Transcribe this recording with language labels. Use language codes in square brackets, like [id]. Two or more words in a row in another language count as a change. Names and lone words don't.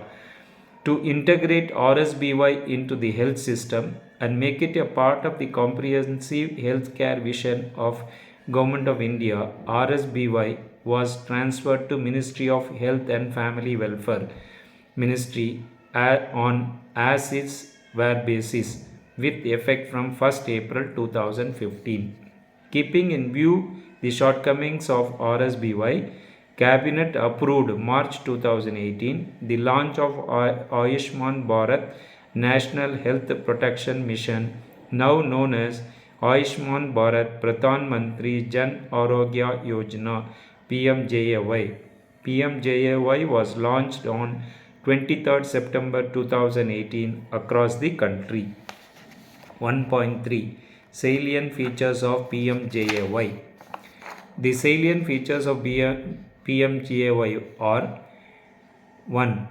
[en] To integrate RSBY into the health system and make it a part of the comprehensive healthcare vision of Government of India, RSBY was transferred to Ministry of Health and Family Welfare Ministry on as its were basis with effect from 1st April 2015. Keeping in view the shortcomings of RSBY, Cabinet approved March 2018 the launch of Ayushman Bharat National Health Protection Mission, now known as Ayushman Bharat Pradhan Mantri Jan Arogya Yojana PMJAY. PMJAY was launched on 23rd September 2018 across the country. 1.3 Salient features of PMJAY. The salient features of PMJAY are: 1.